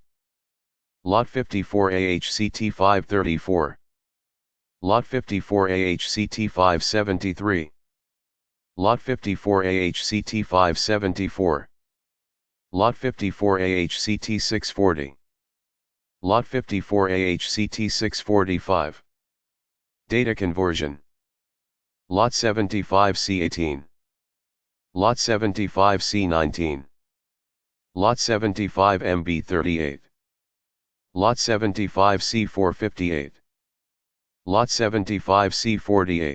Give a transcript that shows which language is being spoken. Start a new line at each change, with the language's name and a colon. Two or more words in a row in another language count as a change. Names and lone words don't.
English: Lot 54 AHCT534. Lot 54 AHCT573. Lot 54 AHCT574. Lot 54 AHCT640. Lot 54 AHCT645. Data conversion. Lot 75 C18. Lot 75 C19. Lot 75 MB38. Lot 75C458. Lot 75C48.